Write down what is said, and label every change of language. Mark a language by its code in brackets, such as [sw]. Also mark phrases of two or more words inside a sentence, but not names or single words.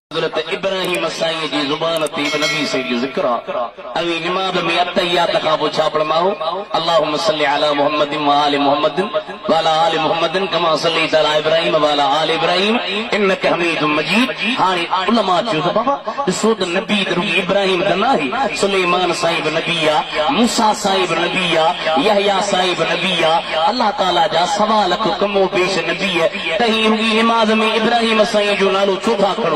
[sd] हज़रत इब्राहिम साईं जी ज़ुबान ते नबी से जो ज़िक्र अवी नमाज़ में अत्तहियात खां पोइ छा पढ़माओ [ar] اللهم صل على محمد وآل محمد وعلى آل محمد كما صليت على إبراهيم وعلى آل إبراهيم إنك حميد مجيد. [sd] हाणे उलमा चयो त बाबा ॾिसो त नबी त रुॻो इब्राहिम त नाहे, सुलेमान साईं बि नबी आहे, मूसा साईं बि नबी आहे, यहया साईं बि नबी आहे। अल्लाह ताला जा सवा लख कमो पेश नबी आहे, तही रुॻी नमाज़ में इब्राहिम साईं जो नालो छो था खणो?